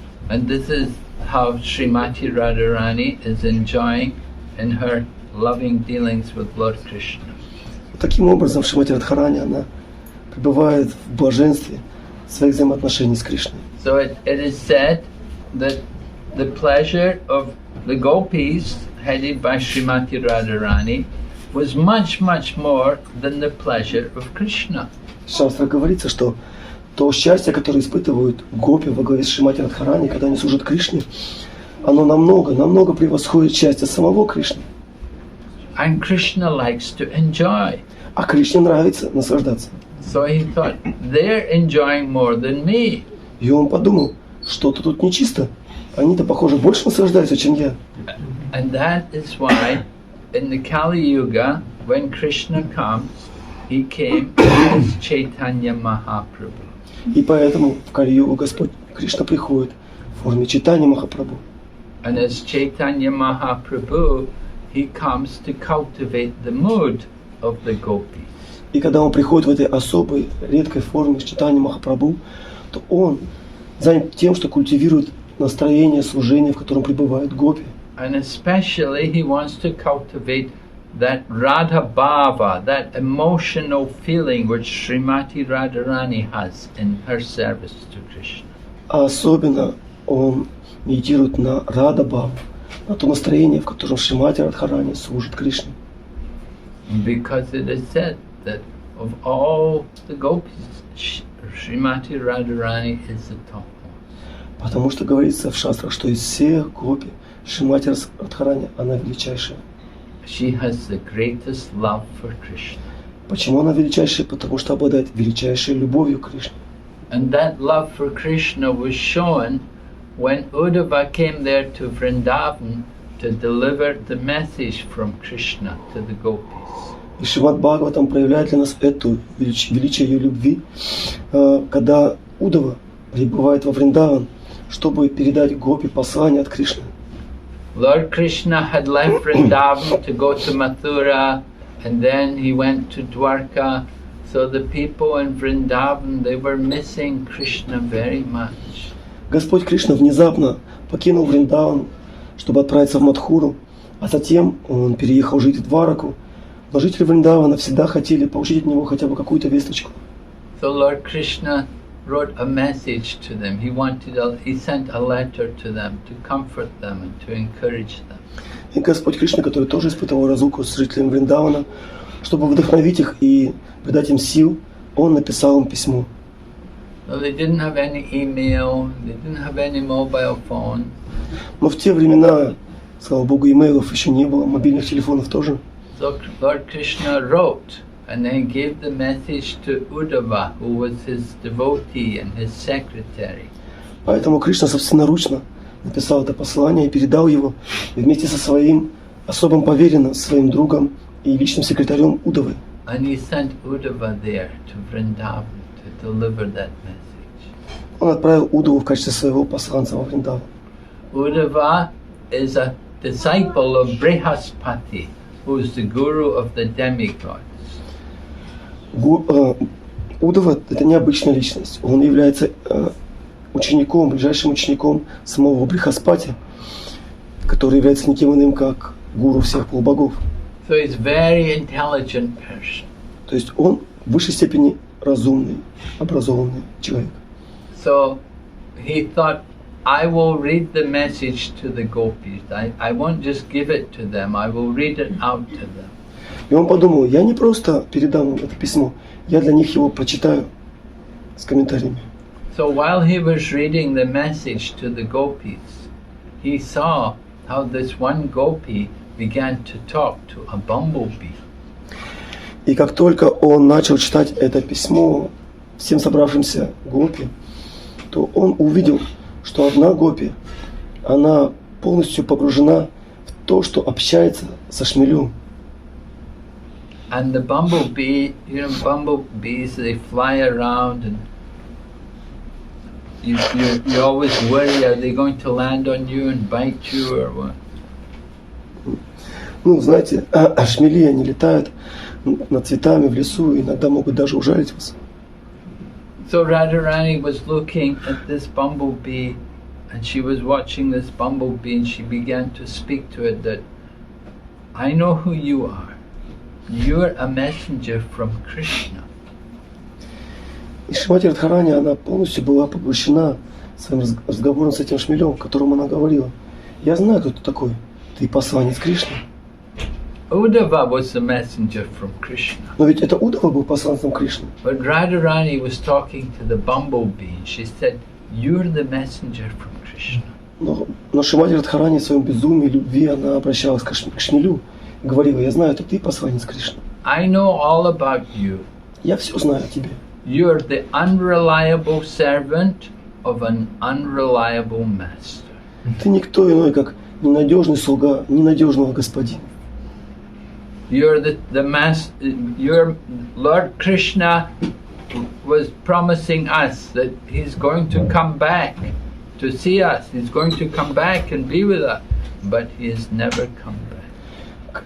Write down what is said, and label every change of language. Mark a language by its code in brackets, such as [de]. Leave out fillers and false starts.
[en] And this is how Srimati Radharani is enjoying in her loving dealings with Lord Krishna. [ru] Таким образом, Шримати Радхарани, она пребывает в блаженстве своих взаимоотношений с Кришной. [en] So it is said that the pleasure of the gopis, headed by Srimati Radharani, was much, much more than the pleasure of Krishna. [ru] В шастрах говорится, что то счастье, которое испытывают гопи во главе с Шримати Радхарани, когда они служат Кришне, оно намного превосходит счастье самого Кришны. [en] And Krishna likes to enjoy. [ru] А Кришне нравится наслаждаться. [en] So he thought, they're enjoying more than me. [ru] И он подумал, что-то тут нечисто. Они-то, похоже, больше наслаждаются, чем я. [en] And that is why in the Kali Yuga, when Krishna comes, he came as Chaitanya Mahaprabhu. [ru] И поэтому в Кали-югу Господь Кришна приходит в форме Чайтаньи Махапрабху. [en] And as Chaitanya Mahaprabhu, he comes to cultivate the mood of the gopis. [ru] И когда он приходит в этой особой, редкой форме Чайтаньи Махапрабху, то он занят тем, что культивирует настроение служения, в котором пребывают гопи. [en] And especially he wants to cultivate that Radha Bhava, that emotional feeling which Srimati Radharani has in her service to Krishna. [ru] А особенно он медитирует на Рада Бхаву, на то настроение, в котором Шримати Радхарани служит Кришне. [en] Because it is said that of all the gopis, Srimati Radharani is the topmost. [ru] Потому что говорится в шастрах, что из всех гопи Шримати Радхарани, она величайшая. [en] She has the greatest love for Krishna. [ru] Почему она величайшая? Потому что обладает величайшей любовью к Кришне. [en] And that love for Krishna was shown when Uddhava came there to Vrindavan to deliver the message from Krishna to the gopis. [ru] И Шримад Бхагаватам проявляет для нас эту величие ее любви, когда Удава прибывает во Вриндаван, чтобы передать гопи послание от Кришны. [en] Lord Krishna had left Vrindavan to go to Mathura, and then he went to Dwarka. So the people in Vrindavan, they were missing Krishna very much. [ru] Господь Кришна внезапно покинул Вриндаван, чтобы отправиться в Мадхуру, а затем он переехал жить в Двараку. Но жители Вриндавана всегда хотели получить от него хотя бы какую-то весточку. [en] So Lord Krishna wrote a message to them. He sent a letter to them to comfort them and to encourage them. [ru] И Господь Кришна, который тоже испытывал разлуку с жителями Вриндавана, чтобы вдохновить их и придать им сил, Он написал им письмо. [en] Well, they didn't have any email, they didn't have any mobile phone. [ru] Но в те времена, слава Богу, имейлов еще не было, мобильных телефонов тоже. [en] So Lord Krishna wrote and then gave the message to Uddhava, who was his devotee and his secretary. [ru] Поэтому Кришна собственноручно написал это послание и передал его вместе со своим особым поверенным, своим другом и личным секретарем Удавы. [en] And he sent Uddhava there to Vrindavan to deliver that message. [ru] Он отправил Удаву в качестве своего посланца во Вриндаван. [en] Uddhava is a disciple of Brihaspati, who is the guru of the demigods. [ru] Удава – это необычная личность. Он является учеником, ближайшим учеником самого Брихаспати, который является никем иным, как гуру всех полубогов. [en] So he's a very intelligent person. [ru] То есть он в высшей степени разумный, образованный человек. [en] So he thought, I will read the message to the gopis. I won't just give it to them, I will read it out to them. [ru] И он подумал, я не просто передам им это письмо, я для них его прочитаю с комментариями. [en] So while he was reading the message to the gopis, he saw how this one gopi began to talk to a bumblebee. [ru] И как только он начал читать это письмо всем собравшимся гопи, то он увидел, что одна гопи, она полностью погружена в то, что общается со шмелем. [en] And the bumblebee, bumblebees, they fly around and you always worry, are they going to land on you and bite you or what? [ru] Ну, знаете, шмели, они летают над цветами в лесу и иногда могут даже ужалить вас. [en] So Radharani was looking at this bumblebee and she was watching this bumblebee and she began to speak to it that, I know who you are. You're a messenger from Krishna. [ru] И Шримати Радхарани, она полностью была поглощена своим разговором с этим шмелем, в котором она говорила. Я знаю, кто ты такой. Ты посланец Кришны. [en] Uddhava was the messenger from Krishna. [ru] Но ведь это Удава был посланцем Кришны. [en] But Radharani was talking to the bumblebee. She said, you're the messenger from Krishna. [ru] Но Шримати Радхарани в своем безумии, любви, она обращалась к шмелю и говорила, я знаю, это ты посланец Кришны. [en] I know all about you. [ru] Я все знаю о тебе. [en] You're the unreliable servant of an unreliable master. [ru] Ты никто иной, как ненадежный слуга ненадежного господина. [en] You're your Lord Krishna was promising us that he's going to come back to see us. He's going to come back and be with us, but he has never come back.